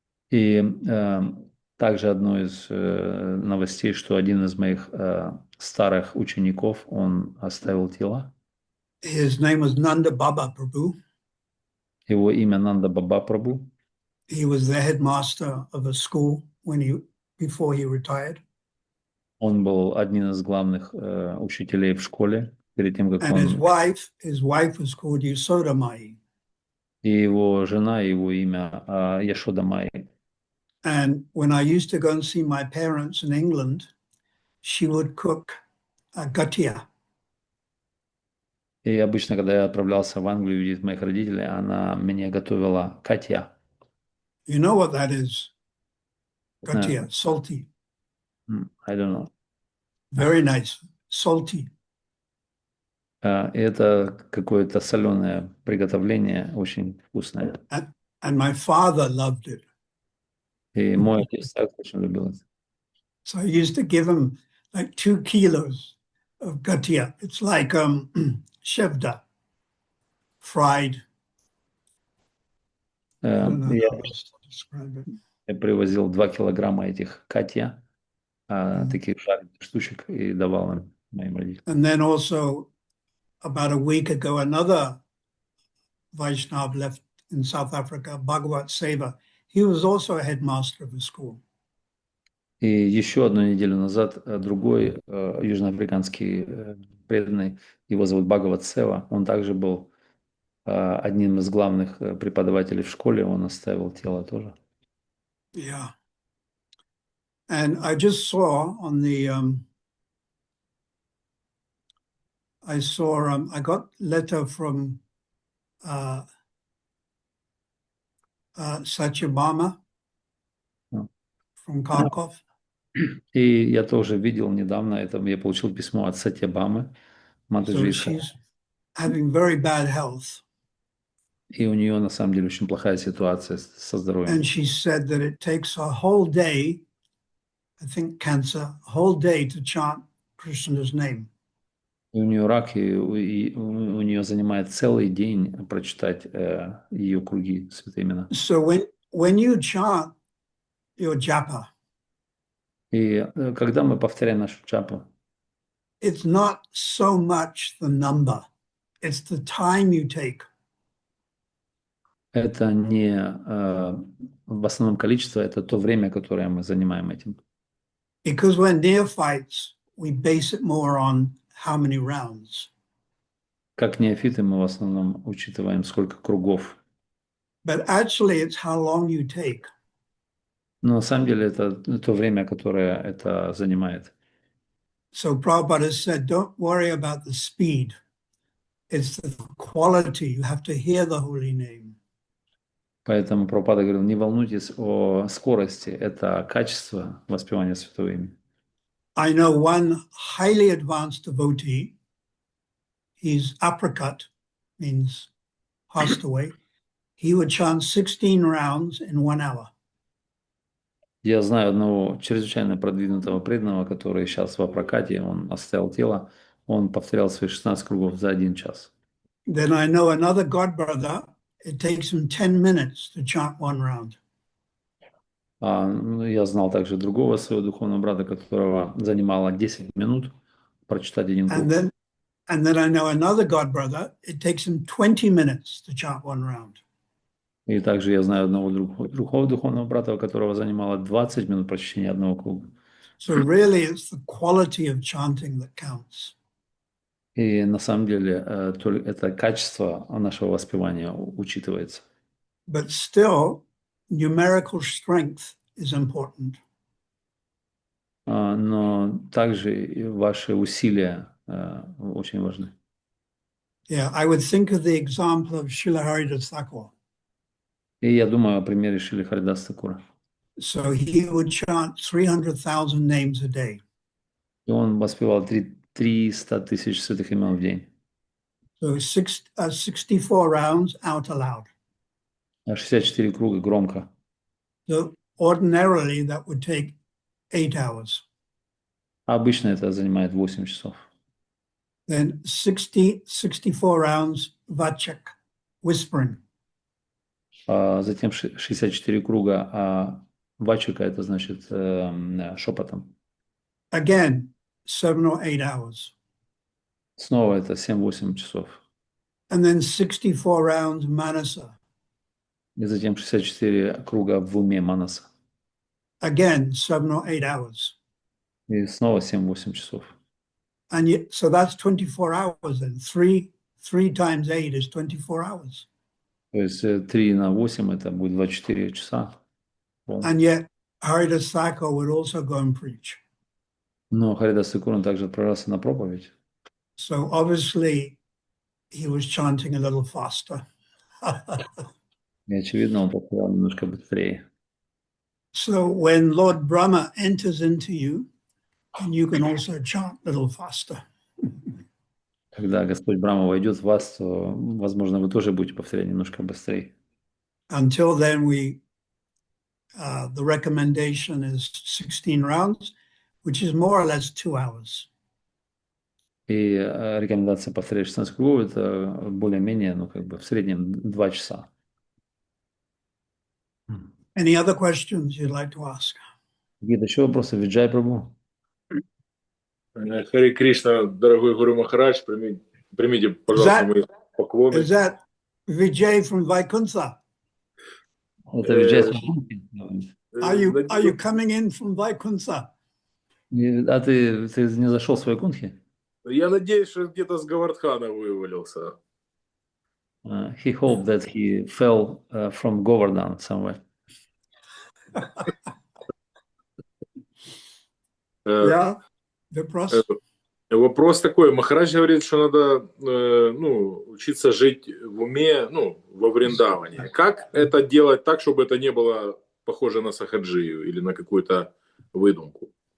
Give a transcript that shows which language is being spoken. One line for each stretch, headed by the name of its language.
Russian: И также одно из новостей, что один из моих старых учеников, он оставил тело.
English: His name was Nanda Baba Prabhu.
Russian: Его имя Нанда Баба Прабhu.
English: He was the headmaster of a school before he retired.
Russian: Он был одним из главных учителей в школе перед тем, как
English: And
Russian: он...
English: his wife was called Yasoda Mai.
Russian: И его жена, его имя Яшода Май.
English: And when I used to go and see my parents in England, she would cook gatia.
Russian: И обычно, когда я отправлялся в Англию видеть моих родителей, она мне готовила катья.
English: You know what that is? Gatia, salty. I don't know. Very nice, salty.
Russian: Это какое-то соленое приготовление, очень вкусное.
English: And my father loved it.
Russian: И мой отец также очень любил это.
English: So I used to give him like 2 kilos of gatia. It's like shevda, fried. I don't know how else to describe it.
Russian: Я привозил 2 килограмма этих катья, таких жареных штучек, и давал им, моим родителям.
English: And then also about a week ago, another Vaishnav left in South Africa, Bhagavat Seva. He was also a headmaster of a school.
Russian: И еще одну неделю назад другой южноафриканский преданный, его зовут Бхагават Сева, он также был одним из главных преподавателей в школе, он оставил тело тоже.
English: Yeah. And I just saw on the, I got letter from Satyabhama from Kharkov.
Russian: И я тоже видел недавно, это я получил письмо от Сатьябамы, Матаджи.
English: So she's having very bad health.
Russian: И у нее на самом деле очень плохая ситуация со здоровьем.
English: And she said that it takes a whole day, I think cancer, a whole day to chant Krishna's name.
Russian: И у нее рак, и у нее занимает целый день прочитать ее круги, святые имена.
English: So when you chant your japa,
Russian: И когда мы повторяем нашу джапу,
English: it's not so much the number, it's the time you take.
Russian: это не в основном количество, это то время, которое мы занимаем этим.
English: Because we're neophytes, we base it more on how many rounds.
Russian: Как неофиты мы в основном учитываем, сколько кругов.
English: But actually it's how long you take.
Russian: Но на самом деле это то время, которое это занимает.
English: So Prabhupada said, don't worry about the speed. It's the quality. You have to hear the holy name.
Russian: Поэтому Прабхупада говорил, не волнуйтесь о скорости, это качество воспевания святого имени.
English: I know one highly advanced devotee. He's apricot, means passed away. He would chant 16 rounds in 1 hour.
Russian: Я знаю одного чрезвычайно продвинутого преданного, который сейчас в прокате, он оставил тело, он повторял свои 16 кругов за 1 час.
English: Then I know another god brother. It takes him 10 minutes to chant 1 round.
Russian: Я знал также другого своего духовного брата, которого занимало 10 минут прочитать 1 круг.
English: And then I know another god brother. It takes him 20 minutes to chant 1 round.
Russian: И также я знаю одного другого духовного брата, у которого занимало 20 минут прочтения 1 круга.
English: So really it's the quality of chanting that counts.
Russian: И на самом деле это качество нашего воспевания учитывается.
English: But still, numerical strength is important.
Russian: Но также ваши усилия очень важны.
English: Yeah, I would think of the example of Srila Haridas Thakur.
Russian: И я думаю о примере Шрилы Харидас Такура.
English: So he would chant 300,000 names a day.
Russian: И он воспевал 3 300 тысяч святых имен в день.
English: So 64 rounds out aloud.
Russian: 64 круга громко.
English: So ordinarily that would take 8 hours.
Russian: Обычно это занимает 8 часов.
English: Then 64 rounds vachak, whispering.
Russian: Затем 64 круга, а вачика это значит шепотом.
English: Again, 7 or 8 hours.
Russian: Снова это 7-8 часов.
English: And then 64 rounds manasa.
Russian: И затем 64 круга в уме манаса.
English: Again, 7 or 8 hours.
Russian: И снова 7-8 часов.
English: And yet, so that's 24 hours then. 3 times 8 is 24 hours.
Russian: То есть 3 на 8 это будет 24 часа.
English: And yet, Haridas Thakur would also go and preach.
Russian: Но Харидас Тхакур также отправился на проповедь.
English: So obviously, he was chanting a little faster.
Russian: И очевидно, он повторял немножко быстрее.
English: So when Lord Brahma enters into you, and you can also chant a little faster.
Russian: Когда Господь Брахма войдет в вас, то, возможно, вы тоже будете повторять немножко быстрее.
English: Until then, the recommendation is 16 rounds, which is more or less 2 hours.
Russian: И рекомендация повторять 16 кругов, это более-менее, ну, как бы в среднем 2 часа.
English: Any other questions you'd like to ask?
Russian: Какие-то еще вопросы? Виджай Прабху? Хари Кришна, дорогой Гуру Махарадж, примите, пожалуйста, мои поклоны.
English: Is that Vijay from Vaikuntha?
Russian: Это Виджай.
English: Are you coming in from Vaikuntha?
Russian: А ты не зашел в Вайкунтхи? Я надеюсь, что где-то с Говардхана вывалился.
English: He hoped that he fell from Govardhan somewhere.
Russian: Yeah, вопрос. Вопрос такой. Махарадж говорит, что надо учиться жить в уме, во Вриндаване. Как это делать так, чтобы это не было похоже на сахаджию или на какую-то выдумку?